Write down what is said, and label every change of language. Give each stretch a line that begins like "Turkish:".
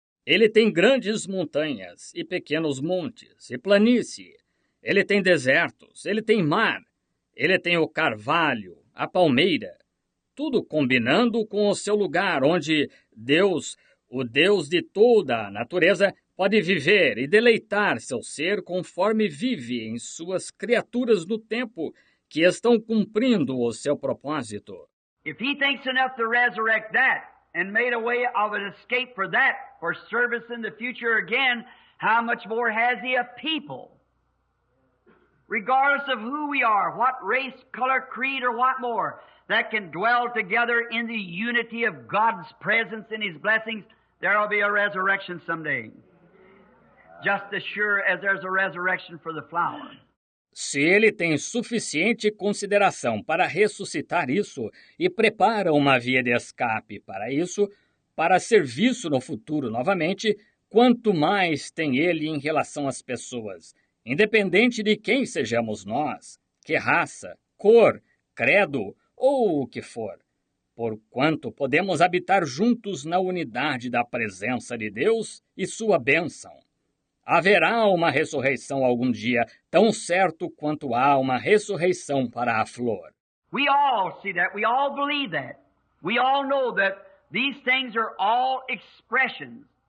Portuguese: Ele tem grandes montanhas e pequenos montes e planície. Ele tem desertos, ele tem mar. Ele tem o carvalho, a palmeira. Tudo combinando com o seu lugar, onde Deus, o Deus de toda a natureza, pode viver e deleitar seu ser conforme vive em suas criaturas no tempo que estão cumprindo o seu propósito.
English: If He thinks enough to resurrect that and made a way of an escape for that, for service in the future again, how much more has He of people? Regardless of who we are, what race, color, creed, or what more, that can dwell together in the unity of God's presence and His blessings, there will be a resurrection someday. Just as sure as there's a resurrection for the flower.
Portuguese: Se Ele tem suficiente consideração para ressuscitar isso e prepara uma via de escape para isso, para serviço no futuro novamente, quanto mais tem Ele em relação às pessoas, independente de quem sejamos nós, que raça, cor, credo ou o que for, porquanto podemos habitar juntos na unidade da presença de Deus e sua bênção. Haverá uma ressurreição algum dia, tão certo quanto há uma ressurreição para a flor.
English: We all see that. We all believe that. We all know that these things are all expressions.